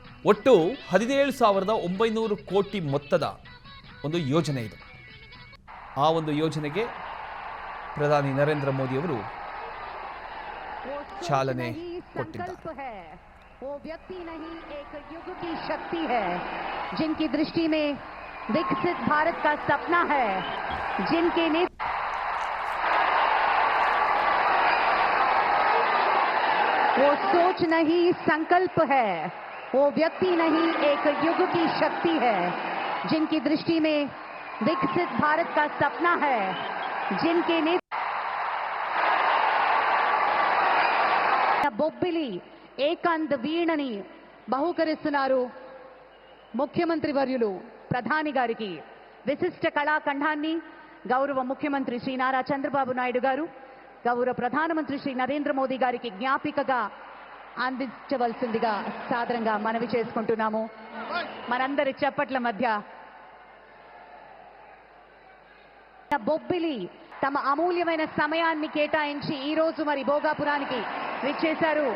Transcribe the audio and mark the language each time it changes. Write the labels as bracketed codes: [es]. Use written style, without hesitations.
[kn] ಒಟ್ಟು 17,900 ಕೋಟಿ ಮೊತ್ತದ ಒಂದು ಯೋಜನೆ ಇದು. ಆ ಒಂದು ಯೋಜನೆಗೆ ಪ್ರಧಾನಿ ನರೇಂದ್ರ ಮೋದಿ ಅವರು ಚಾಲನೆ ಕೊಟ್ಟಿದ್ದಾರೆ. [hi] वो व्यक्ति नहीं एक युग की शक्ति है, जिनकी दृष्टि में विकसित भारत का सपना है, जिनके वो सोच नहीं संकल्प है, वो व्यक्ति नहीं एक युग की शक्ति है, जिनकी दृष्टि में विकसित भारत का सपना है, जिनके [te] బొబ్బిలి ఏకాంత వీణని బహుకరిస్తున్నారు ముఖ్యమంత్రి వర్యులు ప్రధాని గారికి. విశిష్ట కళాఖండాన్ని గౌరవ ముఖ్యమంత్రి శ్రీ నారా చంద్రబాబు నాయుడు గారు, గౌరవ ప్రధానమంత్రి శ్రీ నరేంద్ర మోదీ గారికి జ్ఞాపికగా అందించవలసిందిగా సాదరంగా మనవి చేసుకుంటున్నాము. మనందరి చప్పట్ల మధ్య బొబ్బిలి తమ అమూల్యమైన సమయాన్ని కేటాయించి ఈ రోజు మరి భోగాపురానికి విచ్చేశారు.